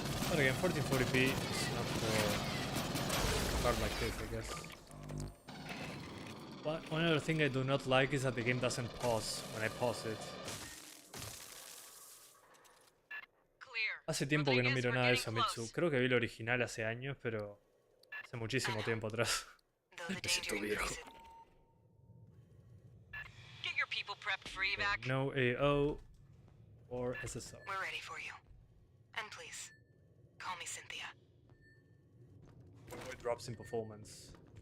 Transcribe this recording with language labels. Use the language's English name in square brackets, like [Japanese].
[English] But again, 1440p is not for a card like this, I guess. But one other thing I do not like is that the game doesn't pause when I pause it. [Spanish] Hace tiempo que no miro nada de eso, Mitsu. Creo que vi el original hace años, pero hace muchísimo tiempo atrás. Me siento viejo. [English] People prepped for evac. No AO or SSO. We're ready for you. And please, call me Cynthia. It drops in performance.